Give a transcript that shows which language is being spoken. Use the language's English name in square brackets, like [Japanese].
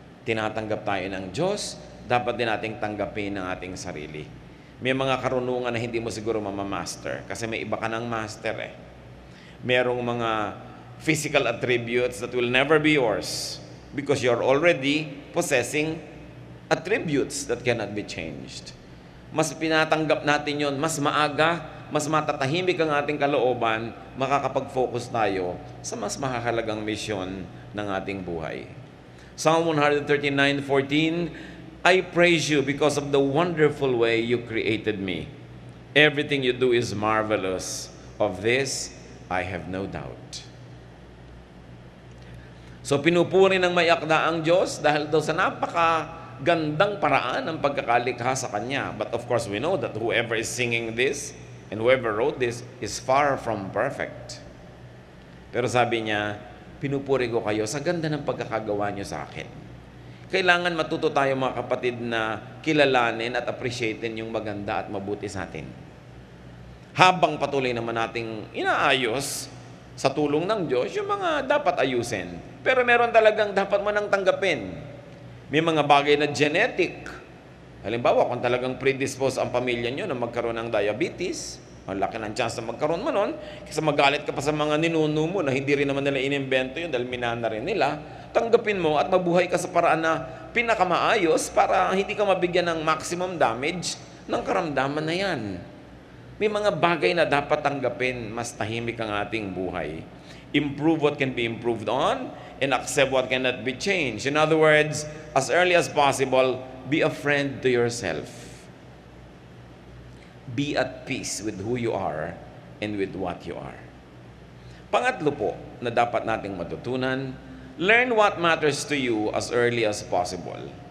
[Filipino] Tinatanggap tayo ng Diyos, dapat din nating tanggapin ang ating sarili. May mga karunungan na hindi mo siguro mamamaster kasi may iba ka ng master eh. [English] Merong mga physical attributes that will never be yours because you're already possessing attributes that cannot be changed. [Filipino] Mas pinatanggap natin yon, mas maaga, mas matatahimik ang ating kalooban, makakapag-focus tayo sa mas mahalagang misyon ng ating buhay. [English] Psalm 139:14, I praise you because of the wonderful way you created me. Everything you do is marvelous. Of this, I have no doubt. [Filipino] So pinupuri ng may akda ang Diyos dahil daw sa napakagandang paraan ng pagkakalikha sa Kanya. [English] But of course, we know that whoever is singing this and whoever wrote this is far from perfect. [Filipino] Pero sabi niya, pinupuri ko kayo sa ganda ng pagkakagawa niyo sa akin. Kailangan matuto tayo mga kapatid na kilalanin at appreciatein yung maganda at mabuti sa atin. Habang patuloy naman nating inaayos sa tulong ng Diyos yung mga dapat ayusin. Pero meron talagang dapat mo nang tanggapin. May mga bagay na genetic. Halimbawa, kung talagang predisposed ang pamilya nyo na magkaroon ng diabetes, ang laki ng chance na magkaroon mo nun, kasi magalit ka pa sa mga ninuno mo na hindi rin naman nila inimbento yun dahil minana rin nila, tanggapin mo at mabuhay ka sa paraan na pinakamaayos para hindi ka mabigyan ng maximum damage ng karamdaman na yan. May mga bagay na dapat tanggapin, mas tahimik ang ating buhay. [English] Improve what can be improved on and accept what cannot be changed. In other words, as early as possible, be a friend to yourself. Be at peace with who you are and with what you are. [Filipino] Pangatlo po na dapat nating matutunan, [English] learn what matters to you as early as possible.